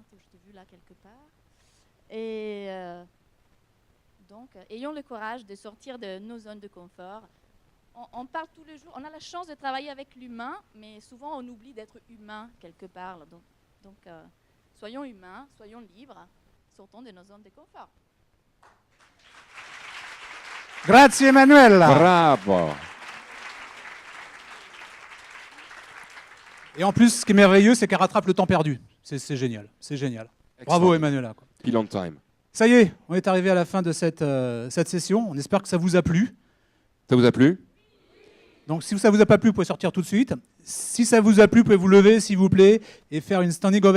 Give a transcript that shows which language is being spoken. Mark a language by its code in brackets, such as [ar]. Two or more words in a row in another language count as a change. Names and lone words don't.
[fr] Je t'ai vu là quelque part. Et donc, ayons le courage de sortir de nos zones de confort. On parle tous les jours, on a la chance de travailler avec l'humain, mais souvent on oublie d'être humain quelque part. Donc soyons humains, soyons libres, sortons de nos zones de confort. Grazie Emanuela. Bravo. Et en plus, ce qui est merveilleux, c'est qu'elle rattrape le temps perdu. C'est génial, c'est génial. Bravo Emanuela. [en] Pile on time. [fr] Ça y est, on est arrivé à la fin de cette session. On espère que ça vous a plu. Ça vous a plu? Donc si ça vous a pas plu, vous pouvez sortir tout de suite. Si ça vous a plu, vous pouvez vous lever s'il vous plaît et faire une [en] standing ovation.